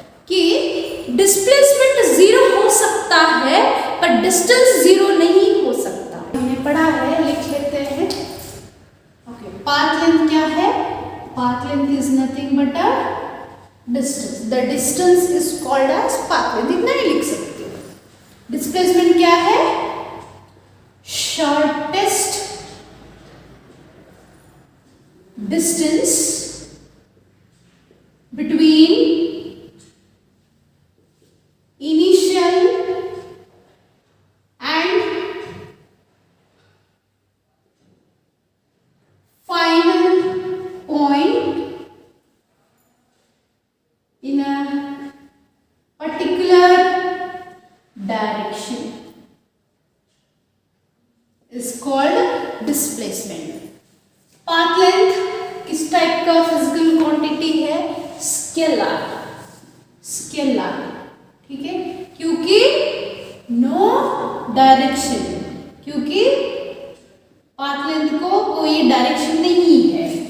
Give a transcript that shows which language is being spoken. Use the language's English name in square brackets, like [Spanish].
[Hindi] कि डिस्प्लेसमेंट 0 हो सकता है पर डिस्टेंस 0 नहीं हो सकता, हमने पढ़ा है, लिख लेते हैं। [English] okay, [Hindi] पाथ लेंथ क्या है, [English] path length is nothing but a distance, the distance is called as path length, [Hindi] इतना ही लिख सकते हो। [English] displacement [Hindi] क्या है, [English] Shortest distance between initial and final point in a particular direction is called displacement. [Hindi] Path length किस type का physical quantity है? Scalar, scalar, ठीक है, क्योंकि नो डायरेक्शन, क्योंकि पाथ लेंथ को कोई डायरेक्शन नहीं है।